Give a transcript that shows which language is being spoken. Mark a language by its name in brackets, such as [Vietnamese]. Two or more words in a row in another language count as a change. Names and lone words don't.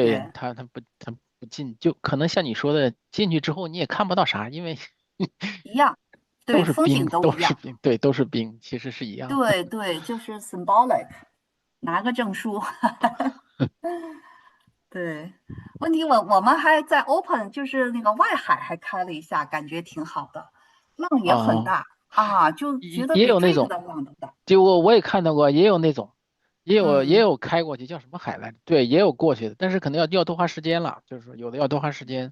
[Chinese] 對，他不進，就可能像你說的，進去之後你也看不到啥，因為一樣。 对，是冰，風景都一樣。都是冰，對，都是冰，其實是一樣的。對對，就是 symbolic， 拿個證書。對，問題我們還在 open，就是那個外海還開了一下，感覺挺好的，浪也很大啊，就覺得也比有那種，這個的浪都大。就我也看到過，也有那種，也嗯有開過去，叫什麼海來着？對，也有過去的，但是可能要多花時間了，就是說有的要多花時間。